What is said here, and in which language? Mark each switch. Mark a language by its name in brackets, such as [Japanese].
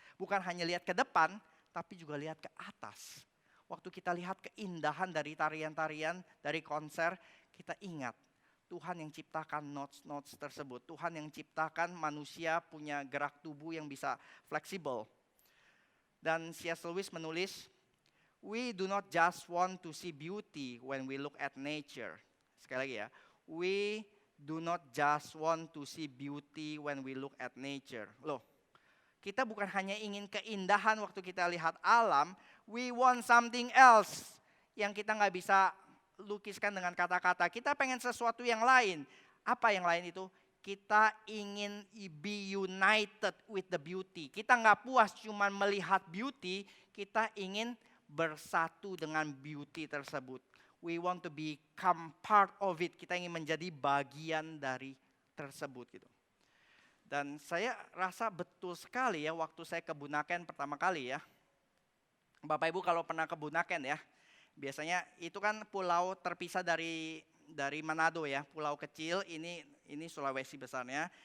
[Indonesian] Bukan hanya lihat ke depan, tapi juga lihat ke atas. Waktu kita lihat keindahan dari tarian-tarian, dari konser, kita ingat Tuhan yang ciptakan notes-notes tersebut. Tuhan yang ciptakan manusia punya gerak tubuh yang bisa fleksibel. Dan C.S. [English] Lewis menulis, we do not just want to see beauty when we look at nature. [Indonesian] Sekali lagi ya, [English] we do not just want to see beauty when we look at nature. [Indonesian] Loh, kita bukan hanya ingin keindahan waktu kita lihat alam, [English] we want something else [Indonesian] yang kita nggak bisa lukiskan dengan kata-kata. Kita pengen sesuatu yang lain. Apa yang lain itu? Kita ingin [English] be united with the beauty. [Indonesian] Kita nggak puas cuma melihat beauty, kita ingin bersatu dengan beauty tersebut. [English] We want to become part of it. [Indonesian] Kita ingin menjadi bagian dari tersebut gitu. Dan saya rasa betul sekali ya waktu saya ke Bunaken pertama kali ya. Bapak Ibu kalau pernah ke Bunaken ya, biasanya itu kan pulau terpisah dari Manado ya, pulau kecil, ini Sulawesi besarnya.